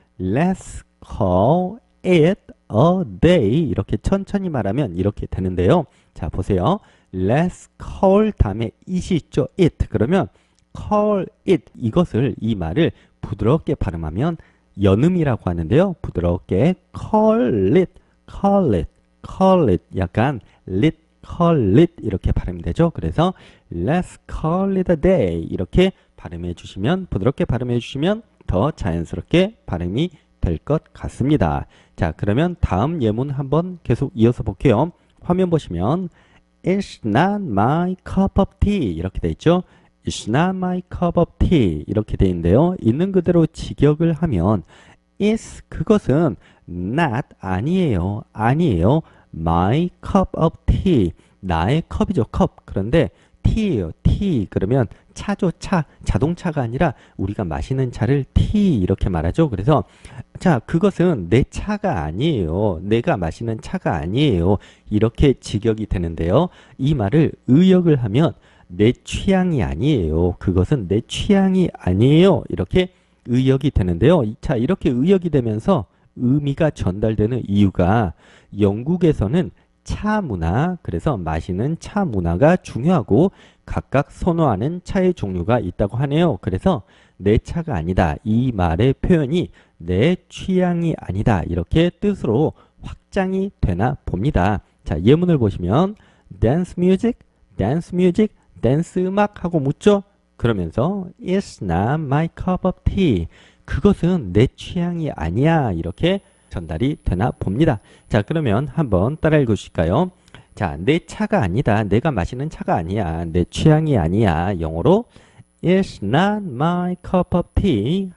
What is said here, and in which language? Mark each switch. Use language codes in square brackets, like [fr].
[en] Let's call it a day. [ko] 이렇게 천천히 말하면 이렇게 되는데요. 자, 보세요. [en] Let's call [ko] 다음에 it이 있죠. [en] it. [ko] 그러면 [en] call it. [ko] 이것을, 이 말을 부드럽게 발음하면 연음이라고 하는데요. 부드럽게 [en] call it, call it, call it. [ko] 약간 [en] lit, call it [ko] 이렇게 발음이 되죠. 그래서 [en] let's call it a day [ko] 이렇게 발음해 주시면, 부드럽게 발음해 주시면 더 자연스럽게 발음이 될 것 같습니다. 자, 그러면 다음 예문 한번 계속 이어서 볼게요. 화면 보시면 [en] It's not my cup of tea [ko] 이렇게 돼 있죠. [en] It's not my cup of tea [ko] 이렇게 돼 있는데요. 있는 그대로 직역을 하면 It's 그것은 not 아니에요. 아니에요. [en] My cup of tea [ko] 나의 컵이죠. 컵. 그런데 te예요. tea 그러면 차죠. 차. 자동차가 아니라 우리가 마시는 차를 tea 이렇게 말하죠. 그래서 자, 그것은 내 차가 아니에요. 내가 마시는 차가 아니에요. 이렇게 직역이 되는데요. 이 말을 의역을 하면 내 취향이 아니에요. 그것은 내 취향이 아니에요. 이렇게 의역이 되는데요. 자, 이렇게 의역이 되면서 의미가 전달되는 이유가 영국에서는 차 문화, 그래서 마시는 차 문화가 중요하고 각각 선호하는 차의 종류가 있다고 하네요. 그래서 내 차가 아니다. 이 말의 표현이 내 취향이 아니다. 이렇게 뜻으로 확장이 되나 봅니다. 자, 예문을 보시면 [en] dance music, dance music, [ko] 댄스 음악 하고 묻죠? 그러면서 [en] It's not my cup of tea. [ko] 그것은 내 취향이 아니야. 이렇게 전달이 되나 봅니다. 자, 그러면 한번 따라 읽으실까요? 자, 내 차가 아니다. 내가 마시는 차가 아니야. 내 취향이 아니야. 영어로 [en] It's not my cup of tea.